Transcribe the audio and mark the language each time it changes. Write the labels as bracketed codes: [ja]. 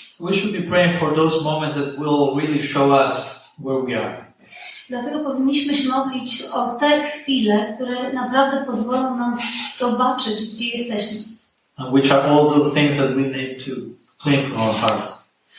[en] So we should be praying for those moments that will really show us where we are. [pl] Dlatego powinniśmy się modlić o te chwile, które naprawdę pozwolą nam zobaczyć, gdzie jesteśmy. [en] And which are all the things that we need to clean from our hearts.